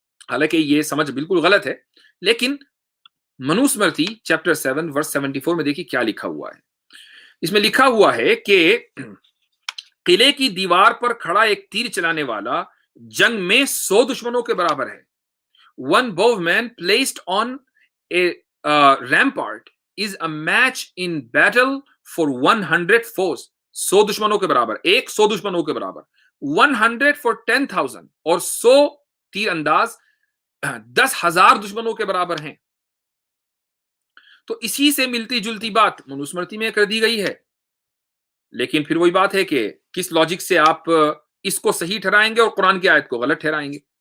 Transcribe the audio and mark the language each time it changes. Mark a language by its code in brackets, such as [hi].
[ur] حالانکہ یہ سمجھ بالکل غلط ہے. لیکن منوسمرتی چیپٹر 7 ورس 74 میں دیکھیے کیا لکھا ہوا ہے. اس میں لکھا ہوا ہے کہ قلعے کی دیوار پر کھڑا ایک تیر چلانے والا جنگ میں 100 دشمنوں کے برابر ہے. [en] One bowman placed on a rampart is a match in battle for 100 foes. [ur] 100 دشمنوں کے برابر، 100 دشمنوں کے برابر. 100 for 10,000، اور 100 تیر انداز 10,000 دشمنوں کے برابر ہیں. تو اسی سے ملتی جلتی بات منوسمرتی میں کر دی گئی ہے. لیکن پھر وہی بات ہے کہ کس لاجک سے آپ اس کو صحیح ٹھہرائیں گے اور قرآن کی آیت کو غلط ٹھہرائیں گے.